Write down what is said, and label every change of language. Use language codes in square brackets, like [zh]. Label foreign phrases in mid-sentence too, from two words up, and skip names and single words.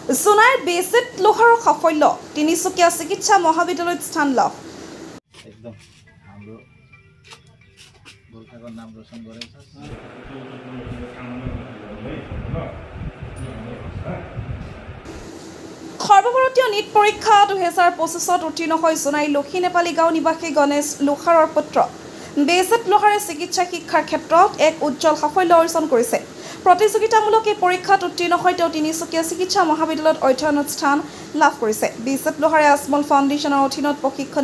[as] সোনাইৰ বেচিত লোহাৰৰ সাফল্য তিনিচুকীয়া চিকিৎসা মহাবিদ্যালয়ত স্থান লাভ [ne] एकदम हाम्रो गोर्खाको नाम रोशन गरेको छ [as] সৰ্বভাৰতীয় নীট পৰীক্ষা 2025ত উত্তীৰ্ণ হৈ সোনাই লক্ষী নেপালী গাঁও নিবাসী গণেশ লোহাৰৰ পুত্ৰ বেচিত লোহাৰে চিকিৎসা শিক্ষাৰ ক্ষেত্ৰত এক উজ্জ্বল সাফল্য অৰ্জন কৰিছে প্ৰতিযোগিতামূলক এই পৰীক্ষাত উত্তীৰ্ণ হৈ তেওঁ তিনিচুকীয়া চিকিৎসা মহাবিদ্যালয়ত অধ্যয়নত স্থান লাভ কৰিছে বেচিত লোহাৰে আজমল ফাউণ্ডেশ্যনৰ অধীনত প্ৰশিক্ষণ